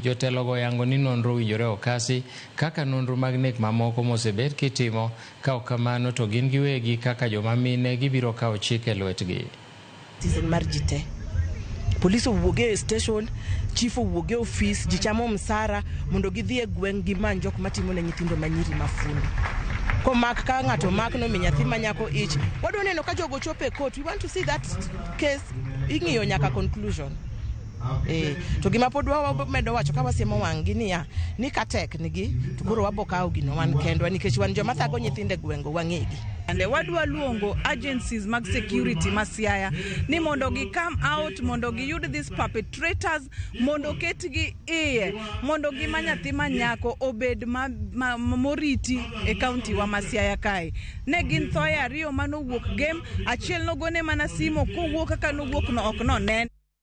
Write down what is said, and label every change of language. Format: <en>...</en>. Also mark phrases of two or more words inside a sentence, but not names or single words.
<luo>Jotelogo yango ni nonro winjore okasi kaka nonro mag nek mamoko mosebed kitimo, ka ok kamano to gin giwegi kaka joma mine gibiro kawo chik e lwetgi. Police owuoge station, chief owuoge office, jichamo msara mondo gidhi e gweng' gimany jok matimo ne nyithindo manyiri mafundi. Komak ka ng'ato mak no mi nyathi manyako ich, wadwa neno ka jogo chopo e court.</luo> <en>We want to see that case</en> <luo>ing'iyo nyaka</luo> <en>conclusion.</en> <luo>To gima pod wamedo wacho ka wasiemo wang'gi niya ni ka tek nigi to koro wabokawo gino wan kendwa nikech wan joma thago nyithinde gwengo wang'egi. And wadwa luongo agencies mag security ma Siaya ni mondo gi</luo> <en>come out</en> <luo>mondo gi yud</luo> <en>these perpetrators</en> <luo>mondo ketgi iye mondo gima nyathi manyako obed moriti e county wa ma Siaya kae. Ne gin thoe ariyo manowuok game, achiel nogone mana simo kowuok kaka nowuok no ok no nen.</luo>